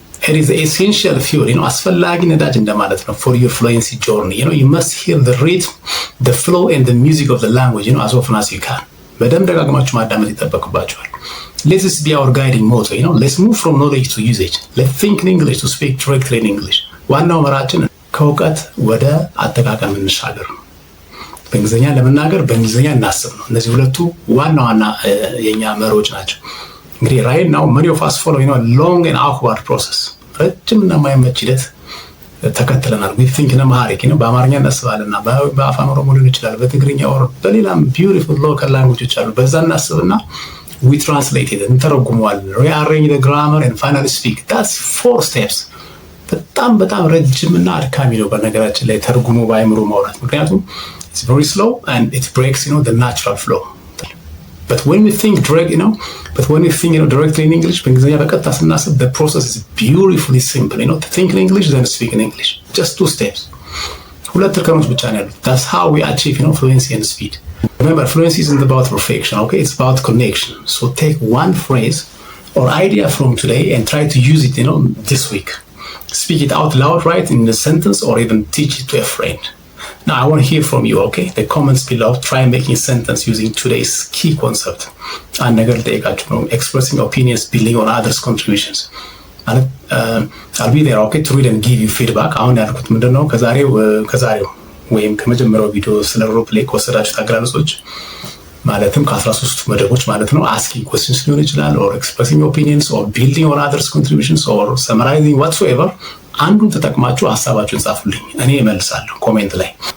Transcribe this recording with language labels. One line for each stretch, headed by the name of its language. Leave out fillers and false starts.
English: It is essential fuel,
Amharic: አስፈላጊ ነዳጅ እንደማለት ነው
English: for your fluency journey. You must hear the rhythm, the flow and the music of the language, as often as you can.
Amharic: በደንብ ደጋግማችሁ ማዳመጥ ይጠበቅባችኋል።
English: Let this be our guiding motto, let's move from knowledge to usage. Let's think in English to speak directly in English.
Amharic: ዋናው መራችን ከእውቀት ወደ አጠቃቀም እንሻገር ነው። በእንግሊዝኛ ለመናገር በእንግሊዝኛ እናስብ ነው። እነዚህ ሁለቱ ዋና የኛ መሮች ናቸው። እንግዲህ
English: right now many of us follow long and awkward process
Amharic: ረጅምና የማይመች ሂደት ተከትለናል።
English: we think in Amharic
Amharic: በአማርኛ እናስባለና በአፋን ኦሮሞ ሊሆን ይችላል፣ በትግርኛ or በሌላም
English: beautiful local languages
Amharic: አሉ። በዛ እናስብና
English: we translate it
Amharic: እንተረጉመዋለን።
English: rearrange the grammar and finally speak. That's 4 steps.
Amharic: በጣም ረጅምና አድካሚ ነው በነገራችን ላይ ተርጉሞ ባይምሩ ማውራት፣ ምክንያቱም
English: it's very slow and it breaks the natural flow. But when we think directly in English,
Amharic: በእንግሊዝኛ በቀጥታ ስናስብ
English: the process is beautifully simple. To think in English then speak in English. Just 2 steps.
Amharic: ሁለት እርከኖች ብቻ ነው ያሉት.
English: That's how we achieve fluency and speed. Remember, fluency isn't about perfection, okay? It's about connection. So take one phrase or idea from today and try to use it this week. Speak it out loud, right, in a sentence, or even teach it to a friend. Now, I want to hear from you, okay? The comments below, try making a sentence using today's key concept. And expressing opinions building on others' contributions. I'll be there, okay, to read and give you feedback.
Amharic: አሁን ያልኩት ምንድነው ከዛሬው ወይም ከመጀመሪያው ቪዲዮ ስለ ሮል ፕሌይ ከወሰዳችሁት አገላለጾች ማለትም ከ13 መደቦች ማለት ነው
English: asking questions
Amharic: ሊሆን ይችላል
English: or expressing opinions or building on others contributions or summarizing whatsoever
Amharic: አንዱን ተጠቅማችሁ ሐሳባችሁን ጻፉልኝ፣ እኔ እመልሳለሁ ኮሜንት ላይ።